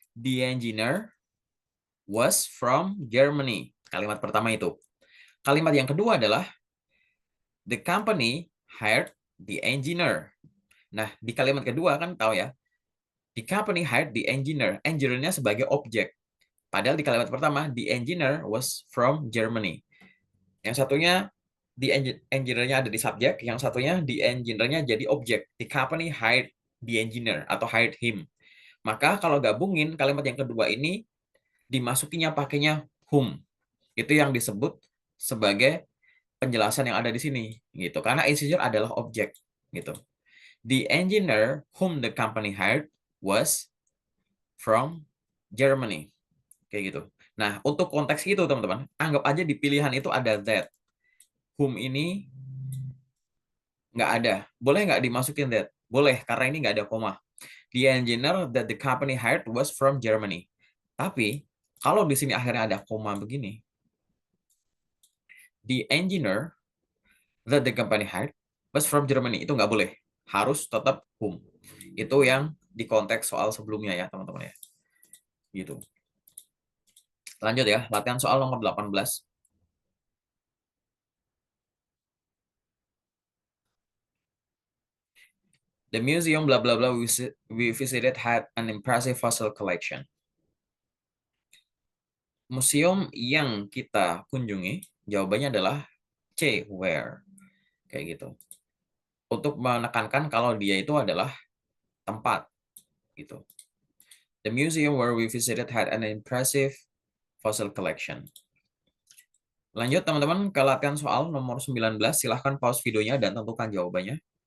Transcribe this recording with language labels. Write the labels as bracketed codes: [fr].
[en] The engineer was from Germany. [id] Kalimat pertama itu. Kalimat yang kedua adalah [en] the company hired the engineer. [id] Nah, di kalimat kedua kan tahu ya, [en] the company hired the engineer. [id] Engineer-nya sebagai objek. Padahal di kalimat pertama, [en] the engineer was from Germany. [id] Yang satunya The engineer-nya ada di subjek, yang satunya the engineer-nya jadi objek. [en] The company hired the engineer atau hired him. [id] Maka kalau gabungin kalimat yang kedua ini dimasukinya pakainya whom. Itu yang disebut sebagai penjelasan yang ada di sini gitu. Karena engineer adalah objek gitu. [en] The engineer whom the company hired was from Germany. [id] Kayak gitu. Nah, untuk konteks itu teman-teman, anggap aja di pilihan itu ada that. Whom ini nggak ada. Boleh nggak dimasukin that? Boleh, karena ini nggak ada koma. [en] The engineer that the company hired was from Germany. [id] Tapi, kalau di sini akhirnya ada koma begini, [en] the engineer that the company hired was from Germany. [id] Itu nggak boleh. Harus tetap whom. Itu yang di konteks soal sebelumnya ya, teman-teman ya. Gitu. Lanjut ya, latihan soal nomor 18. [en] The museum blah blah blah we visited had an impressive fossil collection. [id] Museum yang kita kunjungi, jawabannya adalah C, where. Kayak gitu. Untuk menekankan kalau dia itu adalah tempat. Gitu. [en] The museum where we visited had an impressive fossil collection. [id] Lanjut teman-teman ke latihan soal nomor 19. Silahkan pause videonya dan tentukan jawabannya.